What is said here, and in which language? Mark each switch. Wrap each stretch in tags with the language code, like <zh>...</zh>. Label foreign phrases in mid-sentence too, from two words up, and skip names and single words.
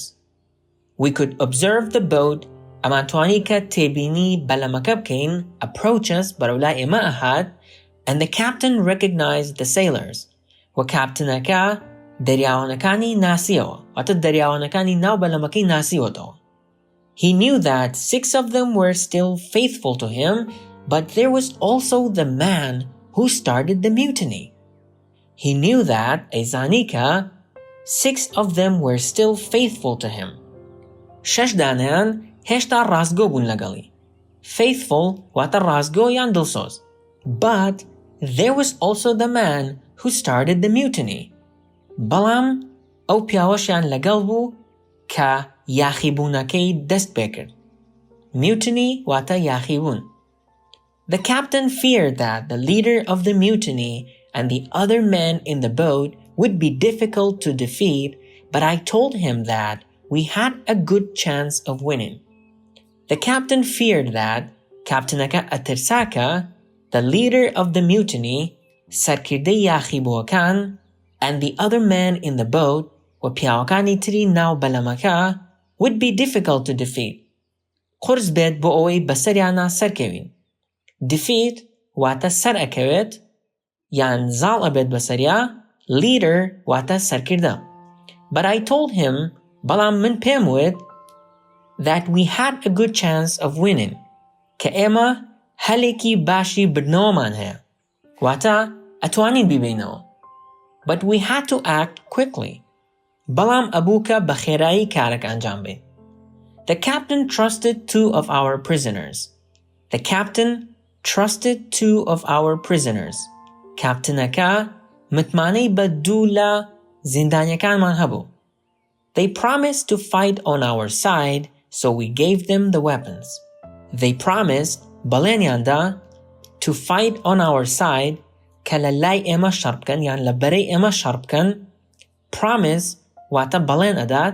<en>We could observe the boat</en> <ckb>ئەمانتوانی کە تێبینی بەلەمەکە بکەین</ckb> <en>approach us</en> <ckb>بەرەولای ئێمە ئەهات</ckb> <en>and the captain recognized the sailors</en> <ckb>و کاپتنەکە دەریاوانەکانی ناسیەوە واتە دەریاوانەکانی ناو بەلەمەکەی ناسیوەتەوە.</ckb> <en>He knew that 6 of them were still faithful to him, but there was also the man who started the mutiny. He knew that</en> <ckb>ئەیزانیکە</ckb> <en>6 of them were still faithful to him.</en> <ckb>6 دانیان هێشتا ڕاستگۆ بوون لەگەڵی. Faithful واتە ڕاستگۆ یان دڵسۆز.</ckb> <en>But there was also the man who started the mutiny.</en> <ckb>بەڵام ئەو پیاوەشیان لەگەڵ بوو کە یاخیبوونەکەی دەست پێکرد. Mutiny واتە یاخیبوون.</ckb> <en>The captain feared that the leader of the mutiny and the other men in the boat would be difficult to defeat, but I told him that we had a good chance of winning. The captain feared that</en> <ckb>کاپتنەکە ئەترساکە</ckb> <en>the leader of the mutiny</en> <ckb>سەرکردەی یاخیبووەکان</ckb> <en>and the other men in the boat</en> <ckb>و پیاوەکانی تری ناو بەلەمەکە</ckb> <en>would be difficult to defeat.</en> <ckb>قورس بێت بۆ ئەوەی بەسەریانە سەرکەوین. Defeat واتە سەر ئەکەوێت یان زاڵ ئەبێت بەسەریا. Leader واتە سەرکردە.</ckb> <en>But I told him</en> <ckb>بەڵام من پێم وت</ckb> <en>that we had a good chance of winning</en> <ckb>کە ئێمە هەلێکی باشی بردنەوەمان هەیە واتە ئەتوانین بیبینەوە.</ckb> <en>But we had to act quickly.</en> <ckb>بەڵام ئەبوو کە بە خێرایی کارێک ئەنجام بێت.</ckb> <en>The captain trusted 2 of our prisoners. The captain trusted 2 of our prisoners.</en> <ckb>کاپتنەکە متمانەی بە 2 لە زیندانیەکانمان هەبوو.</ckb> <en>They promised to fight on our side, so we gave them the weapons. They promised</en> <ckb>بەڵێنیاندا</ckb> <en>to fight on our side</en> <ckb>کە لە لای ئێمە شەڕ بکەن یان لە بەرەی ئێمە شەڕ بکەن. Promise واتە بەڵێن ئەدات.</ckb>